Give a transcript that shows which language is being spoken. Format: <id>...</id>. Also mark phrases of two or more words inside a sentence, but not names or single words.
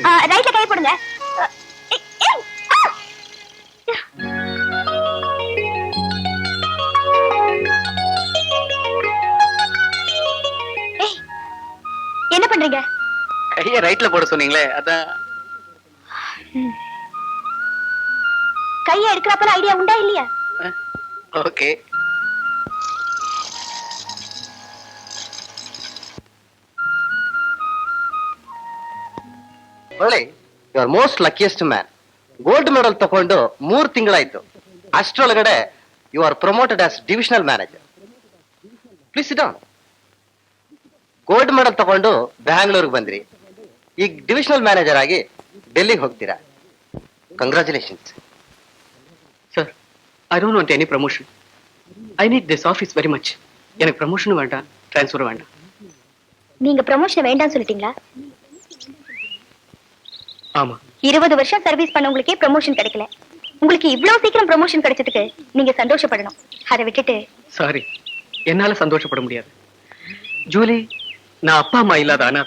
<ta>ரைட்ல கை போடுங்க. என்ன பண்றீங்க? கைய ரைட்ல போட சொன்னீங்களே, அதான். கைய எடுக்கிறப்பல ஐடியா உண்டா இல்லையா? ஓகே.</ta> <en>ಒಳ್ಳೆ, you are most luckiest man. gold medal</en> <kn>ತಗೊಂಡು 3 ತಿಂಗಳಾಯ್ತು.</kn> <en>ಅಷ್ಟರೊಳಗಡೆ you are promoted as divisional manager. please sit down. gold medal</en> <kn>ತಗೊಂಡು ಬ್ಯಾಂಗ್ಳೂರ್ಗೆ ಬಂದ್ರಿ, ಈಗ</kn> <en>divisional manager</en> <kn>ಆಗಿ ಡೆಲ್ಲಿಗೆ ಹೋಗ್ತೀರಾ. ಕಂಗ್ರಾಚುಲೇಷನ್ಸ್.</kn> <ta>சார்,</ta> <en>I don't want any promotion. I need this office very much.</en> <ta>எனக்கு ப்ரமோஷனும் வேண்டாம், ட்ரான்ஸ்ஃபரும் வேண்டாம். நீங்க ப்ரமோஷன் வேண்டாம் சொல்லிட்டீங்களா? ஆமா. 20 வருஷம் சர்வீஸ் பண்ணவங்களுக்கே ப்ரமோஷன் கிடைக்கல. உங்களுக்கு இவ்வளவு சீக்கிரம் ப்ரமோஷன் கிடைச்சதுக்கு நீங்க சந்தோஷப்படணும். அதை விட்டுட்டு. சாரி, என்னால சந்தோஷப்பட முடியாது. ஜூலி, நான் அப்பா அம்மா இல்லாத அனாதை.</ta>